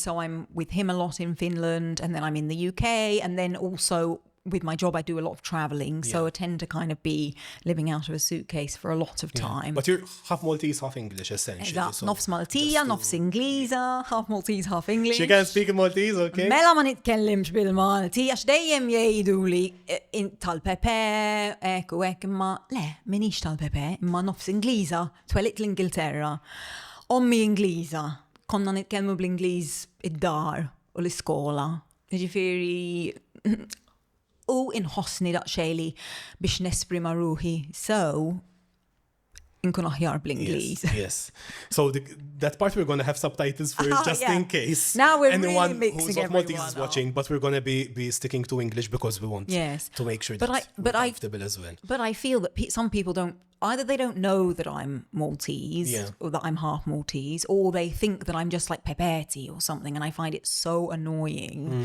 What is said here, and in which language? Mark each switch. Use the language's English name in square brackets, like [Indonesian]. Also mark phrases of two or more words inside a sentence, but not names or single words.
[English] So I'm with him a lot in Finland, and then I'm in the UK, and then also with my job I do a lot of traveling. So I tend to kind of be living out of a suitcase for a lot of time. But you're half Maltese, half English, essentially. [Maltese] So nofs Maltija, nofs Ingliża, [English] half Maltese, half English. She can speak Maltese, okay? [Maltese] Mela ma nitkellimx bil-Malti, għax dejjem jgħiduli tal-Pepe, u imma le, minix tal-Pepe, imma nofs Ingliża, twelliq l-Ingilterra. Ommi Ingliża, konna nitkellmu bl-Ingliż id-dar u l-iskola. Ġifieri u inħossni daqxejli biex nesprima ruħi. So, inkun aħjar bl-Ingliż. [English] Yes. So that part we're going to have subtitles for just in case. Now we're anyone really mixing who's of Maltese is watching, up. but we're going to be sticking to English because we want to make sure that we're comfortable as well. But I feel that some people either they don't know that I'm Maltese or that I'm half Maltese, or they think that I'm just like Pepeti or something, and I find it so annoying.